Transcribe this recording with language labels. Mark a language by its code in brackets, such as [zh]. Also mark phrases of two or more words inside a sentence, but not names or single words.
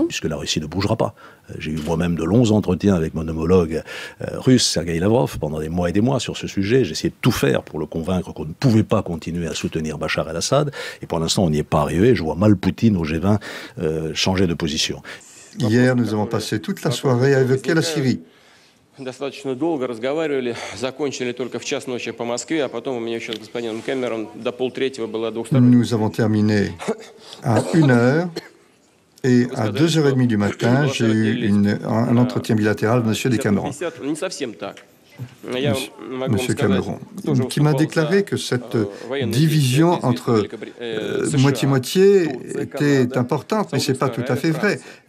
[fr] Puisque la Russie ne bougera pas. J'ai eu moi-même de longs entretiens avec mon homologue russe, Sergei Lavrov, pendant des mois et des mois sur ce sujet. J'ai essayé de tout faire pour le convaincre qu'on ne pouvait pas continuer à soutenir Bachar el-Assad. Et pour l'instant, on n'y est pas arrivé. Je vois mal Poutine au G20 changer de position. Hier, nous avons passé toute la soirée à évoquer la Syrie. [ru] Достаточно долго разговаривали, закончили только в час ночи по Москве, а потом у меня еще с господином Кэмерон до полтретьего было двухстороннее. [fr] Nous avons terminé à 1h et à 2h30 du matin, j'ai eu un entretien bilatéral avec M. Cameron. Monsieur Cameron, qui m'a déclaré que cette division entre moitié-moitié était importante, mais ce n'est pas tout à fait vrai.